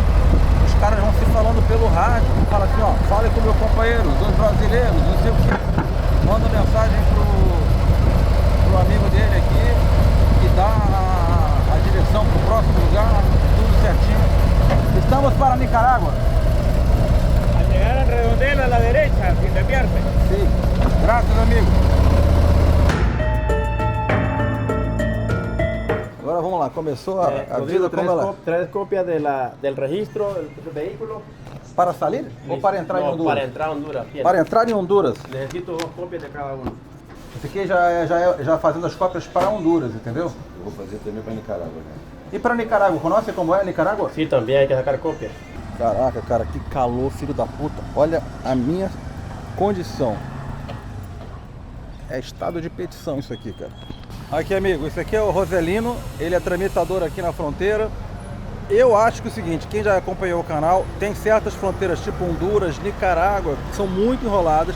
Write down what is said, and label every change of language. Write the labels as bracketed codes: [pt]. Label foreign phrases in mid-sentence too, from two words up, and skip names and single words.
[pt] Os caras vão se falando pelo rádio. Fala assim, ó, fale com o meu companheiro, os dois brasileiros, não sei o que. Manda mensagem pro amigo dele aqui e dá a direção pro próximo lugar, tudo certinho. Estamos para Nicarágua. [es] Al llegar al redondel a la derecha, sin desviarse. [pt] Sim. Graças, amigo. Agora vamos lá, começou a vida como ela... [es] Tres copias del registro del vehículo. Para salir [pt] ou para entrar em Honduras? [es] Para entrar a Honduras. [pt] Para entrar em Honduras. [es] Necesito 2 cópias de cada uno. [pt] Esse aqui já fazendo as cópias para Honduras, entendeu? Eu vou fazer também para Nicarágua, né? E para Nicarágua, conhece como é Nicarágua? [es] Sí, también hay que sacar copias. [pt] Caraca, cara, que calor, filho da puta. Olha a minha condição. É estado de petição isso aqui, cara. Aqui, amigo, esse aqui é o Roselino, ele é tramitador aqui na fronteira. Eu acho que é o seguinte, quem já acompanhou o canal, tem certas fronteiras tipo Honduras, Nicarágua, que são muito enroladas.